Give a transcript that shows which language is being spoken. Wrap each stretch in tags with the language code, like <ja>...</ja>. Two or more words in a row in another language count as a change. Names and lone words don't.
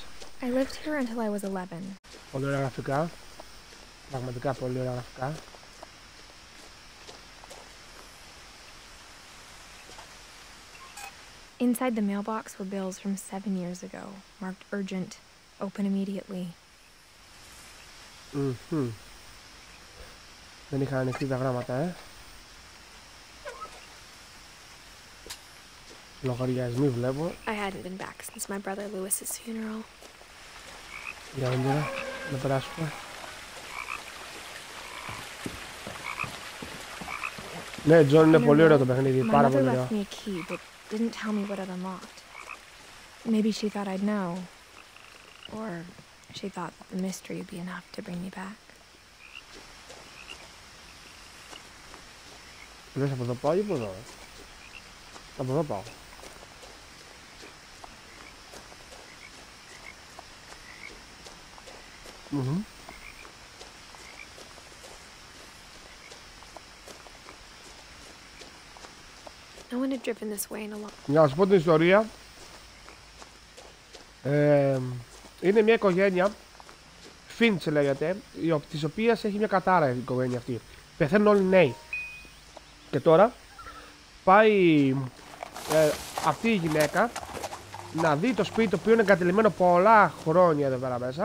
<en>I lived here until I was 11.</en> <el>Πολύ ωραία γραφικά. Πραγματικά πολύ ωραία γραφικά.</el> <en>Inside the mailbox were bills from 7 years ago, marked urgent, open immediately.</en> <el>Δεν είχα ανοιχτεί τα γράμματα, Λογαριασμοί βλέπω.</el> <en>I hadn't been back since my brother Lewis's funeral.</en> <el>Για όνειρα, να περάσουμε. Ναι, Τζον, είναι πολύ ωραίο το παιχνίδι, πάρα πολύ ωραίο.</el> <en>My mother left me a key, but didn't tell me what it unlocked. Maybe she thought I'd know, or she thought that the mystery would be enough to bring me back.</en> <el>Λες από εδώ πάω ή από εδώ? Από εδώ πάω.</el> <en>No one had driven this way in a long.</en> <el>Για να σου πω την ιστορία, είναι μια οικογένεια, Finch λέγεται, της οποίας έχει μια κατάρα η οικογένεια αυτή. Πεθαίνουν όλοι νέοι. Και τώρα πάει αυτή η γυναίκα να δει το σπίτι, το οποίο είναι εγκατελειμμένο πολλά χρόνια εδώ πέρα μέσα.</el>